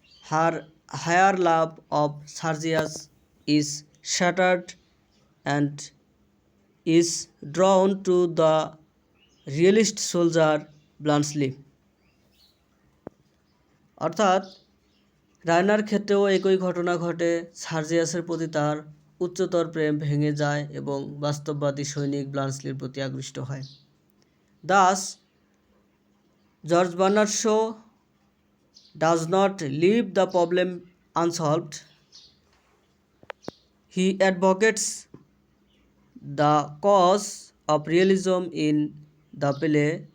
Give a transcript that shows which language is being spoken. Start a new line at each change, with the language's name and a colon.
English: Her higher love of Sergius is shattered and is drawn to the realist soldier Blanchely.
Bangla: অর্থাৎ রায়নার ক্ষেত্রেও একই ঘটনা ঘটে। সার্জিয়াসের প্রতি তার উচ্চতর প্রেম ভেঙে যায় এবং বাস্তববাদী সৈনিক ব্লান্সলির প্রতি আকৃষ্ট হয়।
English: Thus, George Bernard Shaw does not leave the problem unsolved. He advocates the cause of realism in the play.